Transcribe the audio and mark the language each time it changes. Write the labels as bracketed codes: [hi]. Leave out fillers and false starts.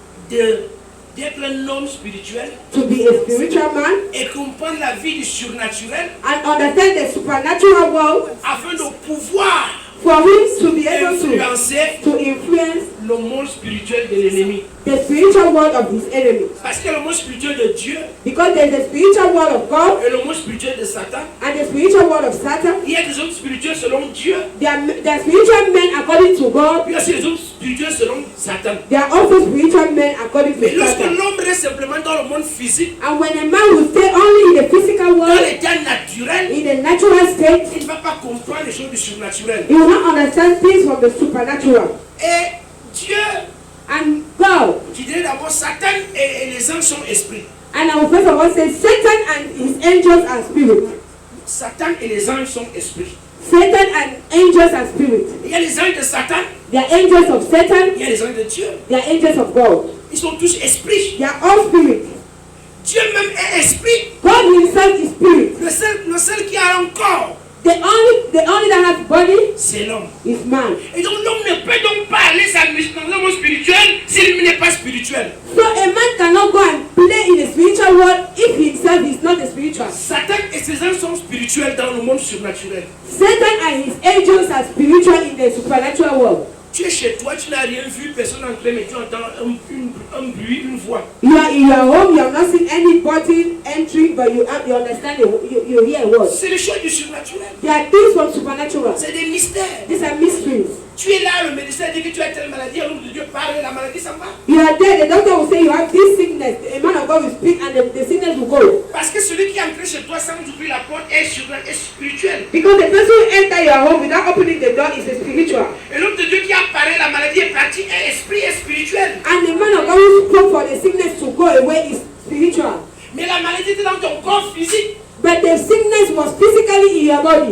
[fr] d'être un homme spirituel [en] to be a spiritual man [fr] et comprendre la vie du surnaturel [en] and understand the supernatural world [fr] afin de pouvoir [en] for him to be able [fr] influencer [en] to influence [fr] le monde spirituel de l'ennemi. [en] the spiritual world of his enemy. [fr] Parce que le monde spirituel de Dieu [en] Because there's the spiritual world of God [fr] et le monde spirituel de Satan, [en] and the spiritual world of Satan. [fr] il y a des hommes spirituels selon Dieu, [en] There are spiritual men according to God. [fr] puis il y a aussi des hommes spirituels selon Satan. [en] There are also spiritual men according [fr] Mais [en] to [fr] lorsque [en] Satan. [fr] l'homme reste simplement dans le monde physique, [en] And when a man will stay only in the physical [fr] dans [en] world, [fr] l'état naturel, [en] in the natural state, [fr] il ne va pas comprendre les choses du surnaturel. [en] he will not understand things from the supernatural. [fr] Et Dieu, [en] And God, [fr] tu dirais d'abord Satan et les anges sont esprits. [en] and I will first of all say Satan and his angels are spirit. [fr] Satan et les anges sont esprits. [en] Satan and angels are spirit. [fr] Il y a les anges de Satan, [en] They are angels of Satan, [fr] il y a les anges de Dieu. [en] they are angels of God. [fr] Ils sont tous esprits. [en] They are all spirit. [fr] Dieu même est esprit. [en] God himself is spirit. [fr] Le seul qui a un corps, [en] The only that has body [fr] c'est l'homme. [en] is man. [fr] Et donc l'homme ne peut donc pas aller s'amuser dans le monde spirituel s'il n'est pas spirituel. [en] So a man cannot go and play in the spiritual world if himself is not a spiritual. [fr] Satan et ses anges sont spirituels dans le monde surnaturel. [en] Satan and his angels are spiritual in the supernatural world. [fr] Tu es chez toi, tu n'as rien vu, personne n'entrait, mais tu entends un bruit, une voix. [en] You are in your home, you have not seen anybody entering, but you understand, you hear a word. [fr] C'est les choses du surnaturel. [en] There are things from supernatural. [fr] C'est des mystères. [en] These are mysteries. [fr] Tu es là, le médecin dit que tu as telle maladie, un homme de Dieu parle, la maladie s'en va. [en] You are there, the doctor will say you have this sickness. A man of God will speak and the sickness will go. [fr] Parce que celui qui est entré chez toi sans ouvrir la porte est spirituel. [en] Because the person who enter your home without opening the door is a spiritual. [fr] Et l'homme de Dieu qui a parlé, la maladie est partie, est esprit, est spirituel. [en] And the man of God who spoke for the sickness to go away is spiritual. [fr] Mais la maladie était dans ton corps physique. [en] But the sickness was physically in your body.